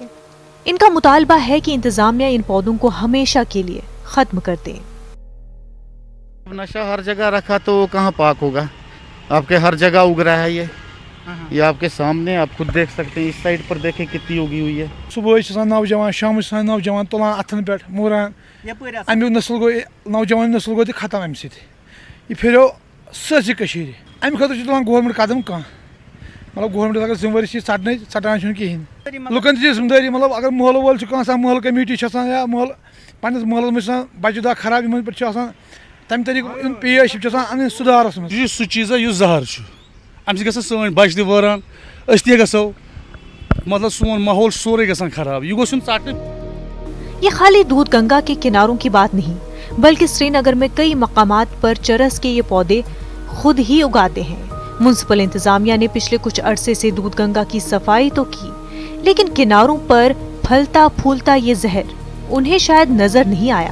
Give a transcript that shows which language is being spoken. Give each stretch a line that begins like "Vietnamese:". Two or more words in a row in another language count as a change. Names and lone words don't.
Urdu: ان کا مطالبہ ہے کہ انتظامیہ ان پودوں کو ہمیشہ کے لیے ختم کر دے۔ نشہ ہر جگہ رکھا تو کہاں پاک ہوگا؟ آپ کے ہر جگہ اگ رہا ہے یہ آپ کے سامنے، آپ خود دیکھ سکتے ہیں۔ اس سائڈ پر دیکھیں کتنی اگی ہوئی ہے۔
Kashmiri: صبح نوجوان، شام نوجوان تلان اتن پہ موران، امیک نسل گو نوجوان نسل گو ختم امہ سۭتۍ۔ یہ پھیریو سٲرسٕے کٔشیٖرِ۔ امہِ خٲطرٕ چھُ تُلان گورمنٹ قدم کانٛہہ، مطلب گورمنٹ اگر ذمہٕ وٲری چھِ ژٹان چھُنہٕ کِہیٖنۍ۔ لُکن تہِ چھِ ذمہٕ دٲری، مطلب اگر محلہٕ وول چھُ کانٛہہ آسان، محلہٕ کمیٹی چھِ آسان یا محلہٕ پننِس محلس منٛز چھِ آسان بچہِ دۄہ خراب، یِمن پٮ۪ٹھ چھُ آسان تمہِ طریٖقُک یُن پیش چھُ آسان اَنٕنۍ سُدھارس منٛز۔ یہِ چھُ سُہ چیٖزا یُس زہر چھُ، اَمہِ سۭتۍ گژھن سٲنۍ بچہِ تہِ وٲران، أسۍ تہِ گژھو، مطلب سون ماحول سورُے گژھان خراب، یہِ گوٚژھ یُن ژٹنہٕ۔
Urdu: یہ خالی دودھ گنگا کے کناروں کی بات نہیں، بلکہ سری نگر میں کئی مقامات پر چرس کے یہ پودے خود ہی اگاتے ہیں۔ میونسپل انتظامیہ نے پچھلے کچھ عرصے سے دودھ گنگا کی صفائی تو کی، لیکن کناروں پر پھلتا پھولتا یہ زہر انہیں شاید نظر نہیں آیا۔